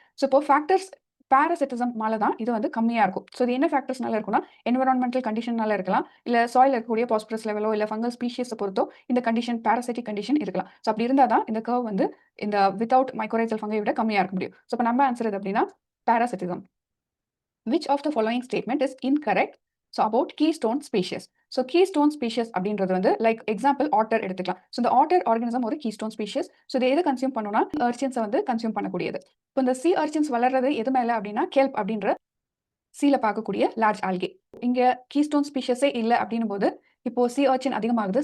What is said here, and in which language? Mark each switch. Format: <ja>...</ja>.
<ta>So இப்போ factors பாராசிட்டிசம் மேல தான் இது வந்து கம்மியா இருக்கும். ஸோ இது என்ன ஃபேக்டர்ஸ்னால இருக்கும்னா என்விரான்மெண்டல் கண்டிஷனால இருக்கலாம், இல்ல சாயில் இருக்கக்கூடிய பாஸ்பரஸ் லெவலோ இல்ல ஃபங்கல் ஸ்பீஷியஸை பொறுத்தோ இந்த கண்டிஷன் பாராசிட்டிக் கண்டிஷன் இருக்கலாம். ஸோ அப்படி இருந்தால் தான் இந்த கர்வ் வந்து இந்த வித்வுட் மைக்கோரைசல் ஃபங்கை விட கம்மியா இருக்க முடியும். ஸோ இப்போ நம்ம ஆன்சர் எது அப்படின்னா பாராசிட்டிசம்.</ta> <en>which of the following statement is incorrect? So about keystone species.</en> <ta>So keystone species அப்படின்றது வந்து லைக் எக்ஸாம்பிள் ஆட்டர் எடுத்துக்கலாம். ஸோ இந்த ஆட்டர் ஆர்கானிசம் ஒரு கீஸ்டோன் ஸ்பீஷியஸ். ஸோ இதை எதை கன்சியூம் பண்ணணும்னா அர்ச்சின்ஸை வந்து கன்சியூம் பண்ணக்கூடியது. இப்போ இந்த சி அர்ச்சின்ஸ் வளர்றது எது மேலே அப்படின்னா கெல்ப் அப்படின்ற சீல பார்க்கக்கூடிய லார்ஜ் ஆல்கே. இங்க கீஸ்டோன் ஸ்பீஷஸே இல்லை அப்படின்னும் போது இப்போ சி அர்ச்சின் அதிகமாகுது.</ta>